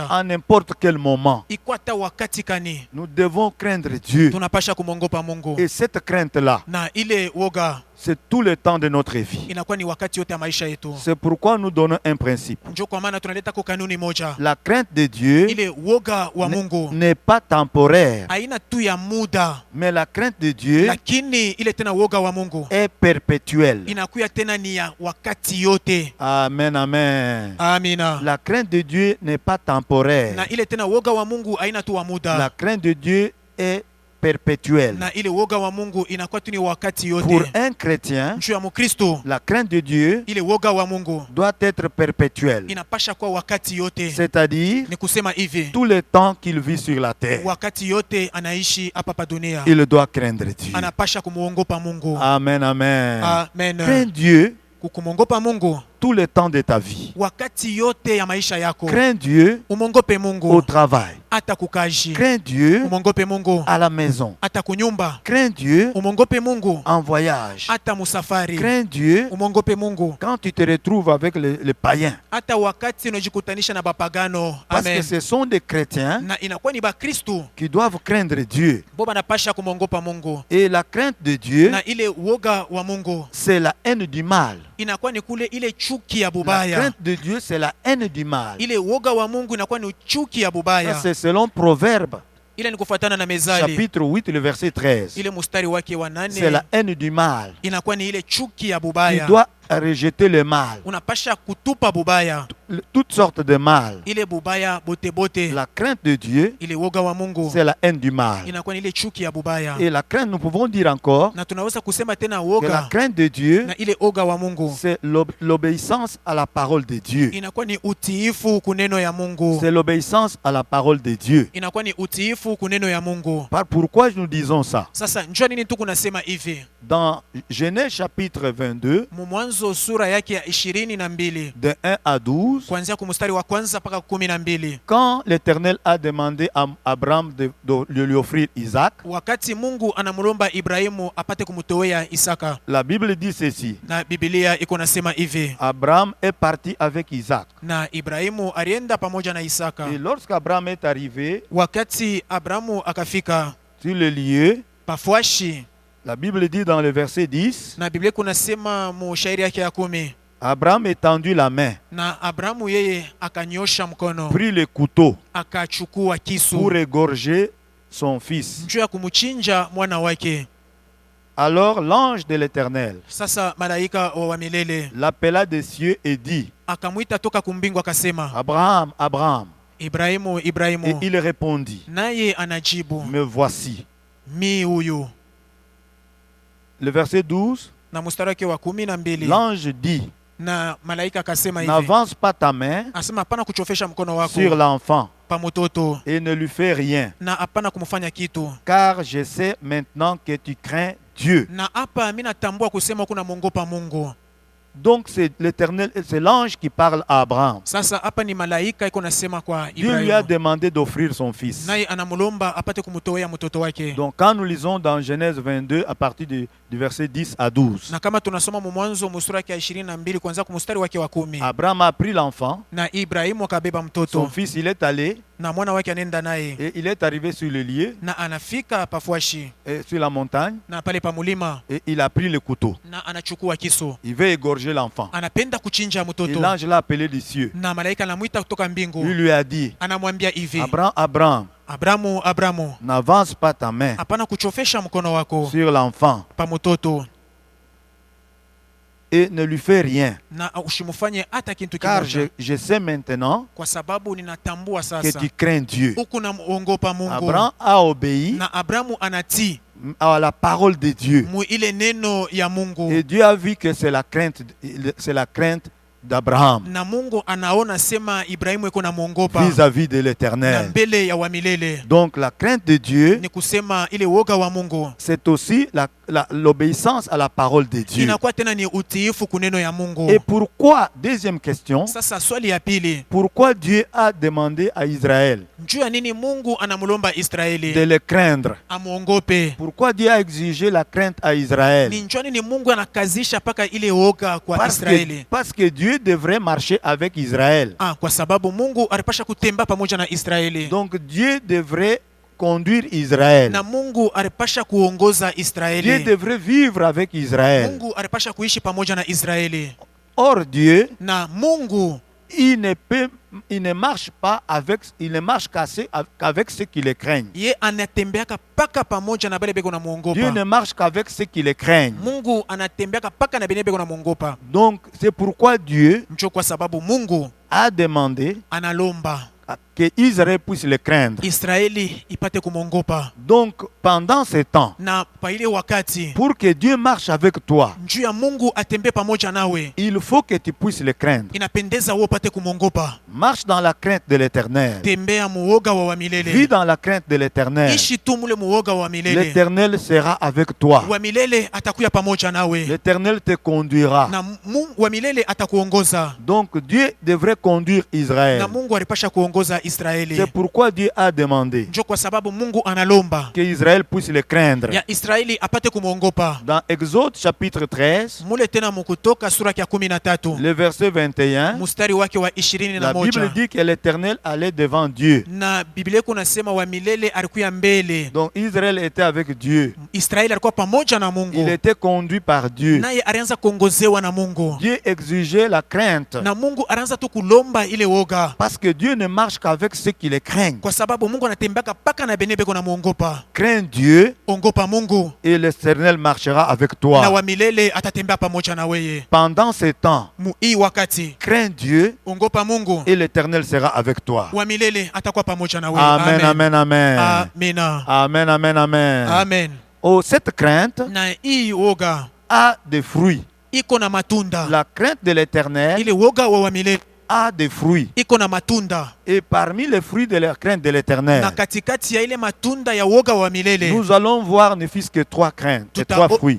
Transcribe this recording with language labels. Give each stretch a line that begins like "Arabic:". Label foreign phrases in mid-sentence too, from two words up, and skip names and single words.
French: à n'importe quel moment.
Swahili: ikwata wakati kani.
French: Nous devons craindre Dieu.
Swahili: Tunapasha kumwongopa Mungu,
French: Et cette crainte-là,
Swahili: na ile woga
French: c'est tout le temps de notre vie.
Swahili: inakuwa ni wakati yote ya maisha yetu.
French: C'est pourquoi nous donnons un principe.
Swahili: Njo kwa maana tunaleta kwa kanuni moja,
French: La crainte de Dieu
Swahili: ile woga wa Mungu
French: n'est pas temporaire,
Swahili: haina tu ya muda,
French: mais la crainte de Dieu
Swahili: lakini ile tena woga wa Mungu
French: est perpétuelle.
Swahili: inakuya tena ni ya wakati yote.
French: Amen, amen.
Swahili: Amina.
French: La crainte de Dieu n'est pas temporaire.
Swahili: Na ile tena woga wa Mungu haina tu wa
French: La
Swahili: muda,
French: crainte de Dieu est perpétuelle.
Swahili: na ile woga wa Mungu inakuwa tu ni wakati
French: Pour
Swahili: yote.
French: un chrétien,
Swahili: Juu ya Mkristo
French: la crainte de Dieu
Swahili: ile woga wa Mungu
French: doit être perpétuelle.
Swahili: inapasha kuwa wakati yote,
French: C'est-à-dire,
Swahili: ni kusema hivi
French: tout le temps qu'il vit sur la terre,
Swahili: wakati yote anaishi hapa pa dunia
French: il doit craindre Dieu.
Swahili: anapasha kumuogopa Mungu.
French: Amen, amen.
Swahili: Amen.
French: Crains Dieu
Swahili: Kumwogopa Mungu
French: tout le temps de ta vie.
Swahili: wakati yote ya maisha yako.
French: Crains Dieu
Swahili: Umwongope
French: au
Swahili: Mungu
French: travail.
Swahili: hata kukaji.
French: Crains Dieu
Swahili: Umwongope Mungu
French: à la maison.
Swahili: hata kunyumba.
French: Crains Dieu
Swahili: Umwongope Mungu
French: en voyage.
Swahili: hata musafari.
French: Crains Dieu
Swahili: Umwongope Mungu
French: quand tu te retrouves avec les païens.
Swahili: hata wakati unajikutanisha na bapagano.
French: Parce que
Swahili: Amen.
French: ce sont des chrétiens
Swahili: Na inakuwa ni Bakristo
French: qui doivent craindre Dieu.
Swahili: bo banapasha kumwongopa Mungu,
French: Et la crainte de Dieu,
Swahili: na ile woga wa Mungu
French: c'est la haine du mal.
Swahili: inakuwa ni kule ile chuki ya
French: La
Swahili: bubaya.
French: crainte de Dieu, c'est la haine du mal.
Swahili: Ile woga wa Mungu inakuwa ni chuki ya
French: Ça,
Swahili: bubaya.
French: c'est selon Proverbe,
Swahili: Ile ni kufuatana na Mezali
French: chapitre 8, le verset 13.
Swahili: ile mustari wake wa
French: C'est la
Swahili: 8
French: haine du mal.
Swahili: inakuwa ni ile chuki ya
French: Tu
Swahili: bubaya.
French: dois rejeter le mal,
Swahili: Unapasha kutupa bubaya,
French: toutes sortes de mal.
Swahili: ile bubaya bote bote.
French: La crainte de Dieu,
Swahili: Ile woga wa Mungu
French: c'est la haine du mal.
Swahili: inakuwa ni ile chuki ya bubaya.
French: Et la crainte, nous pouvons dire encore
Swahili: Na tunaweza kusema tena
French: que la
Swahili: woga
French: crainte de Dieu,
Swahili: na ile oga wa Mungu
French: c'est l'obéissance à la parole de Dieu.
Swahili: inakuwa ni utiifu kuneno ya Mungu.
French: C'est l'obéissance à la parole de Dieu.
Swahili: Inakuwa ni utiifu kuneno ya Mungu.
French: Pourquoi nous disons ça?
Swahili: Sasa njua nini tu kunasema hivi
French: Dans Genèse chapitre 22,
Swahili: Mwanzo sura yake ya 22
French: de 1 à 12,
Swahili: kuanzia kumstari wa kwanza mpaka 12.
French: quand l'Éternel a demandé à Abraham de lui offrir Isaac,
Swahili: Wakati Mungu anamulomba Ibrahimu apate kumutowea Isaka,
French: la Bible dit ceci.
Swahili: na Biblia iko nasema hivi,
French: Abraham est parti avec Isaac.
Swahili: na Ibrahimu alienda pamoja na Isaka.
French: Et lorsqu'Abraham est arrivé
Swahili: Wakati Abrahamu akafika
French: sur le lieu,
Swahili: pafuashi,
French: la Bible dit dans le verset 10,
Swahili: na Biblia kunasema mu shairi yake ya 10,
French: Abraham étendit la main,
Swahili: na Abrahamu yeye akanyosha mkono
French: prit le couteau
Swahili: akachukua
French: pour
Swahili: kisu
French: égorger son fils.
Swahili: njuu ya kumchinja mwana wake.
French: Alors l'ange de l'Éternel
Swahili: Sasa malaika wa milele
French: l'appela des cieux et dit,
Swahili: akamwita toka kumbingu akasema,
French: Abraham, Abraham.
Swahili: Ibrahimu,
French: Et
Swahili: Ibrahimu.
French: il répondit,
Swahili: Naye anajibu,
French: me voici.
Swahili: mi huyu.
French: Le verset 12,
Swahili: Na mstari wake wa 12
French: l'ange dit,
Swahili: na malaika akasema hivi,
French: n'avance pas ta main
Swahili: asema hapana kuchofesha mkono wako
French: sur l'enfant
Swahili: pa mtoto,
French: et ne lui fais rien,
Swahili: na hapana kumfanya kitu.
French: car je sais maintenant que tu crains Dieu.
Swahili: Na hapa mimi natambua kusema kuna mwongopa Mungu.
French: Donc c'est l'Éternel, c'est l'ange qui parle à Abraham.
Swahili: Sasa hapa ni malaika iko nasema kwa
French: Dieu lui a
Swahili: Ibrahimu,
French: demandé d'offrir son fils.
Swahili: naye anamulomba apate kumtowea mtoto wake.
French: Donc quand nous lisons dans Genèse 22 à partir du verset 10 à 12,
Swahili: Na kama tunasoma Mwanzo mstari wake 22 kuanzia kumstari wake wa 10,
French: Abraham a pris l'enfant,
Swahili: na Ibrahimu akabeba
French: son
Swahili: mtoto
French: fils, il est allé
Swahili: na mwana wake anenda naye,
French: et il est arrivé sur le lieu,
Swahili: na anafika pafuashi
French: et sur la montagne,
Swahili: na pale pa mulima,
French: et il a pris le couteau.
Swahili: na anachukua kisu,
French: Il veut égorger l'enfant.
Swahili: anapenda kuchinja
French: Et
Swahili: mtoto,
French: l'ange l'a appelé du cieux.
Swahili: na malaika anamwita kutoka mbingu,
French: Il lui a dit,
Swahili: anamwambia hivi,
French: Abraham, Abraham,
Swahili: Abrahamu, Abrahamu,
French: n'avance pas ta main
Swahili: hapana kuchofesha mkono wako
French: sur l'enfant
Swahili: pa mtoto,
French: et ne lui fais rien,
Swahili: na usimufanye hata kitu
French: car
Swahili: kimoja,
French: je sais maintenant
Swahili: kwa sababu ninatambua
French: que
Swahili: sasa
French: tu crains Dieu.
Swahili: huku namuogopa Mungu.
French: Abraham a obéi
Swahili: Na Abrahamu anatii
French: à la parole de Dieu.
Swahili: mu ile neno ya Mungu,
French: Et Dieu a vu que c'est la crainte d'Abraham
Swahili: na Mungu anaona sema Ibrahimu iko na muogopa
French: vis-à-vis de
Swahili: na
French: l'Éternel.
Swahili: mbele ya wa milele.
French: Donc la crainte de Dieu,
Swahili: Ni kusema ile woga wa Mungu
French: c'est aussi l'obéissance à la parole de Dieu.
Swahili: inakuwa tena ni utiifu kuneno ya Mungu.
French: Et pourquoi, deuxième question,
Swahili: Sasa swali ya pili,
French: pourquoi Dieu a demandé à Israël
Swahili: njuu ya nini Mungu anamulomba
French: de
Swahili: Israeli
French: le craindre?
Swahili: amuongope?
French: Pourquoi Dieu a exigé la crainte à Israël?
Swahili: Ni njuu ya nini Mungu anakazisha paka ile woga kwa Israeli?
French: Parce que Dieu devrait marcher avec Israël.
Swahili: Kwa sababu Mungu alipasha kutemba pamoja na Israeli.
French: Donc Dieu devrait conduire Israël.
Swahili: Na Mungu alipasha kuongoza
French: Dieu
Swahili: Israeli.
French: devrait vivre avec Israël.
Swahili: Mungu alipasha kuishi pamoja na Israeli.
French: Or Dieu,
Swahili: Na Mungu
French: il ne marche pas avec, il ne marche qu'avec ceux qui le craignent.
Swahili: ye anatembeaka paka pamoja na bale beko na
French: Dieu
Swahili: muongopa.
French: ne marche qu'avec ceux qui le craignent.
Swahili: Mungu anatembeaka paka na bene beko na muongopa.
French: Donc c'est pourquoi Dieu
Swahili: Njo kwa sababu Mungu
French: a demandé
Swahili: analomba
French: que Israël puisse le craindre.
Swahili: Israeli ipate kumwogopa.
French: Donc, pendant ce temps,
Swahili: Na pa ile wakati
French: pour que Dieu marche avec toi,
Swahili: njuu ya Mungu atembee pamoja nawe,
French: il faut que tu puisses le craindre.
Swahili: inapendeza wewe upate kumwogopa.
French: Marche dans la crainte de l'Éternel.
Swahili: Tembea muoga wa
French: Vis
Swahili: milele.
French: dans la crainte de l'Éternel.
Swahili: Ishi tu mule muoga wa milele.
French: L'Éternel sera avec toi.
Swahili: Wa milele atakuya pamoja nawe.
French: L'Éternel te conduira.
Swahili: Na Mungu wa milele atakuongoza.
French: Donc Dieu devrait conduire Israël.
Swahili: Na Mungu alipasha kuongoza Israeli.
French: C'est pourquoi Dieu a demandé
Swahili: Njo kwa sababu Mungu analomba
French: que Israël puisse le craindre.
Swahili: ya Israeli apate kumwogopa.
French: Dans Exode chapitre 13,
Swahili: Mule tena mukutoka sura ya 13
French: le verset 21,
Swahili: mustari wake wa
French: la Bible
Swahili: 21.
French: dit que l'Éternel allait devant Dieu.
Swahili: Na Biblia kunasema wa milele alikuya mbele.
French: Donc Israël était avec Dieu.
Swahili: Israeli alikuwa pamoja na
French: Il
Swahili: Mungu.
French: était conduit par Dieu.
Swahili: Naye alianza kuongozewa na Mungu.
French: Dieu exigeait la crainte.
Swahili: Na Mungu alianza tu kulomba ile woga.
French: Parce que Dieu ne marche qu'avec ceux qui le craignent.
Swahili: Kwa sababu Mungu anatembea paka na bene beko na muogopa.
French: Crains Dieu
Swahili: Ongopa Mungu
French: et l'Éternel marchera avec
Swahili: na
French: toi.
Swahili: wa milele atatembea pamoja na weye.
French: Pendant ce temps,
Swahili: Mu hii wakati
French: crains Dieu
Swahili: ongopa Mungu,
French: et l'Éternel sera avec toi.
Swahili: wa milele atakuwa pamoja na weye.
French: Amen, amen, amen.
Swahili: Amina.
French: Amen, amen, amen.
Swahili: Amen.
French: Oh, cette crainte
Swahili: Na hii woga
French: a des fruits.
Swahili: iko na matunda.
French: La crainte de l'Éternel
Swahili: Ile woga wa milele
French: a des fruits.
Swahili: iko na matunda.
French: Et parmi les fruits de la crainte de
Swahili: Na
French: l'Éternel,
Swahili: katikati ya ile matunda ya woga wa milele
French: nous allons voir ne fût-ce que trois craintes, trois fruits.